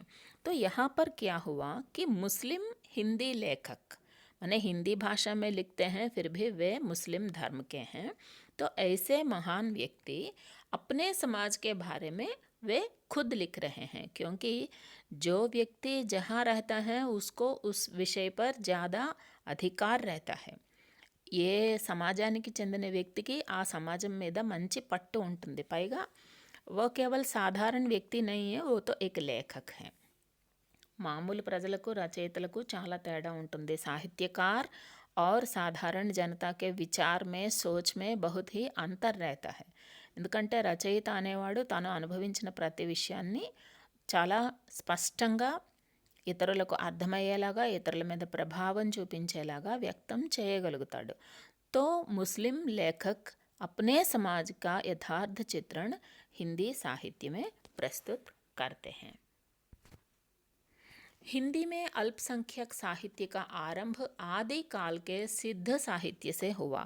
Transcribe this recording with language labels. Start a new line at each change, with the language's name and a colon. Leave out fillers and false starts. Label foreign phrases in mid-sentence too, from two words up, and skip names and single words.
Hindi: तो यहाँ पर क्या हुआ कि मुस्लिम हिंदी लेखक माने हिंदी भाषा में लिखते हैं, फिर भी वे मुस्लिम धर्म के हैं. तो ऐसे महान व्यक्ति अपने समाज के बारे में वे खुद लिख रहे हैं, क्योंकि जो व्यक्ति जहाँ रहता है उसको उस विषय पर ज़्यादा అధికార్ रहता है.
Telugu: ఏ సమాజానికి చెందిన వ్యక్తికి ఆ సమాజం మీద మంచి పట్టు ఉంటుంది.
Hindi: పైగా वो केवल साधारण व्यक्ति नहीं है, वो तो एक लेखक है.
Telugu: మామూలు ప్రజలకు రచయితలకు చాలా తేడా ఉంటుంది.
Hindi: साहित्यकार और साधारण जनता के विचार में, सोच में बहुत ही अंतर रहता है.
Telugu: ఎందుకంటే రచయిత అనేవాడు తాను అనుభవించిన ప్రతి విషయాన్ని చాలా స్పష్టంగా ఇతరులకు అర్థమయ్యేలాగా, ఇతరుల మీద ప్రభావం చూపించేలాగా వ్యక్తం చేయగలుగుతాడు.
Hindi: तो मुस्लिम लेखक अपने समाज का यथार्थ चित्रण हिंदी साहित्य में प्रस्तुत करते हैं. हिंदी में अल्पसंख्यक साहित्य का आरंभ आदि काल के सिद्ध साहित्य से हुआ.